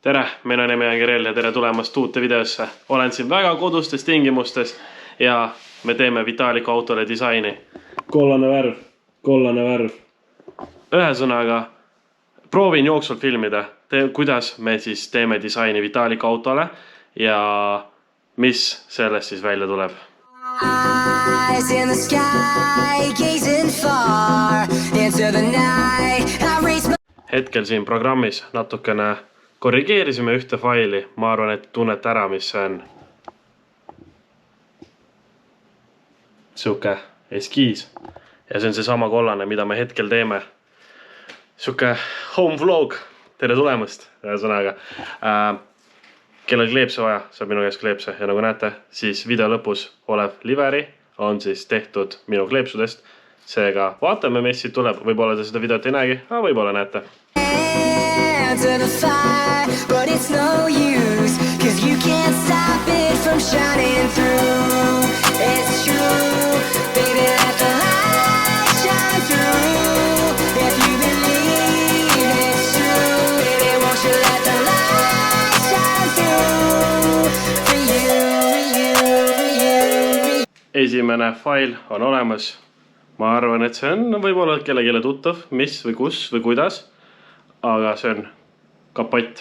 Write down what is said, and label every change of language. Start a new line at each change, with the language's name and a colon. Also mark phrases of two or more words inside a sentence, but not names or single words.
Estonian: Tere, mina nimi on Kirell ja tere tulemast uute videosse. Olen siin väga kodustes tingimustes ja me teeme Vitaliku autole disaini. Kollane värv. Ühesõnaga, proovin jooksvalt filmida, kuidas me siis teeme disaini Vitaliku autole ja mis sellest siis välja tuleb.
English: Eyes in the sky, gazing far into the night.
Estonian: Hetkel siin programmis natukene korrigeerisime ühte faili. Ma arvan, et tunnete ära, mis see on. Siuke eskiis. Ja see on see sama kollane, mida me hetkel teeme. Siuke
English: home vlog.
Estonian: Tere tulemast. Ühesõnaga, kellel kleepse vaja, saab minu käest kleepse. Ja nagu näete, siis video lõpus olev liveri on siis tehtud minu kleepsudest. Seega vaatame, mis siit tuleb. Võib-olla te seda videot ei näegi, aga võib-olla näete.
English: To the fire, but it's no use, cause you can't stop it from shining through. It's true, baby, let the light shine through. If you believe it's true, baby, won't you let the light shine through. For you.
Estonian: Esimene fail on olemas. Ma arvan, et see on võib-olla kellelegi tuttav, mis või kus või kuidas, aga see on kapott.